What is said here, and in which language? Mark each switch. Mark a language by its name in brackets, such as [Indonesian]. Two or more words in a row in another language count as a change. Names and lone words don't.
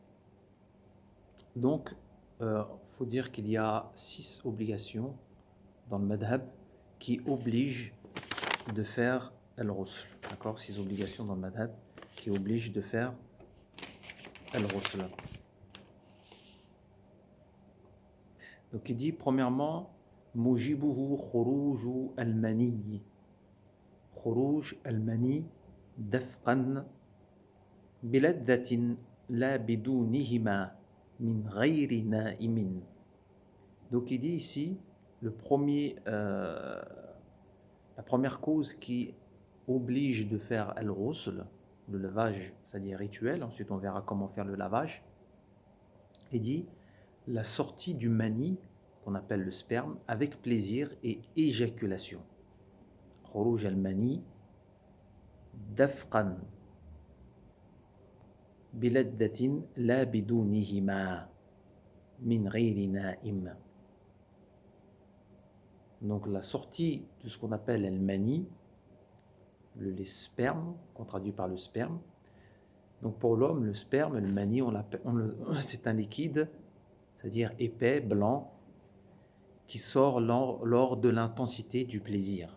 [French] Donc, faut dire qu'il y a 6 obligations dans le madhab qui obligent de faire al-ghusl. D'accord, 6 obligations dans le madhab qui obligent de faire al-ghusl. Donc il dit premièrement [Arabic] موجبه خروج المني. خروج المني دفقا بلذة لا بدونهما من غير نائم. [French] Donc il dit ici la première cause qui oblige de faire al-ghusl, le lavage, c'est-à-dire rituel, ensuite on verra comment faire le lavage, il dit la sortie du mani, qu'on appelle le sperme, avec plaisir et éjaculation. [Arabic] خروج المني دفقا بلذة لا بدونهما من غير نائم. [French] Donc la sortie de ce qu'on appelle le mani, le sperme, qu'on traduit par le sperme. Donc pour l'homme, le sperme, le mani, c'est un liquide, c'est-à-dire épais, blanc, qui sort lors de l'intensité du plaisir.